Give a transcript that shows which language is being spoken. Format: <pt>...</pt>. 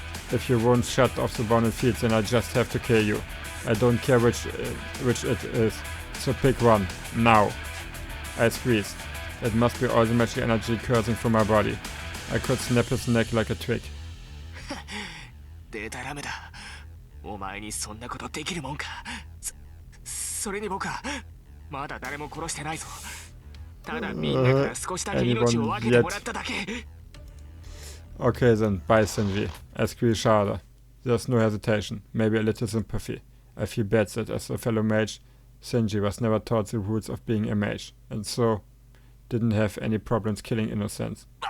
<en>If you won't shut off the bounded field, then I just have to kill you. I don't care which it is. So pick one. Now. I squeeze. It must be all the magic energy coursing from my body. I could snap his neck like a twig.</en> <ja>データラメだ。お前にそんなことできるもんか。それに僕はまだ誰も殺してないぞ。ただみんなから少しだけ命を分けてもらっただけ。</ja> <en>Okay then, bye Shinji. I squeeze harder. There's no hesitation, maybe a little sympathy. I feel bad that as a fellow mage, Shinji was never taught the rules of being a mage, and so didn't have any problems killing innocents.</en>